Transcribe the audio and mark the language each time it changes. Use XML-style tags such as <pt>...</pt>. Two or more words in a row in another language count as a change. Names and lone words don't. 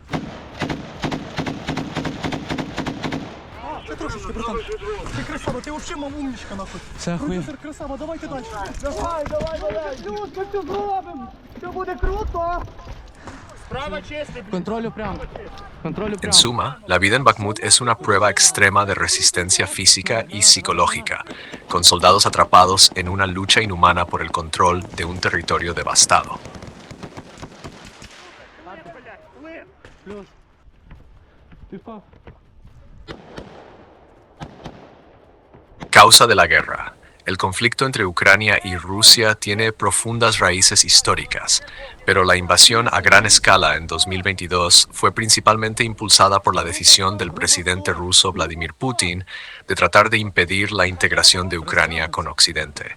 <uk>Ще трошечки, братан. Ти красава, ти взагалі мав умничка, нахуй. Це охуєнно. Продюсер красава, давайте далі. Давай. Плюс, ми все зробимо. Все буде круто. Контролю прямо. Контролю</uk> <es>En</es> <uk>прямо.</uk> <es>suma, la vida en Bakhmut es una prueba extrema de resistencia física y psicológica, con soldados atrapados en una lucha inhumana por el control de un territorio devastado.</es> <uk>Плюс. Ти впав.</uk> <es>Causa de la guerra. El conflicto entre Ucrania y Rusia tiene profundas raíces históricas, pero la invasión a gran escala en 2022 fue principalmente impulsada por la decisión del presidente ruso Vladimir Putin de tratar de impedir la integración de Ucrania con Occidente.</es>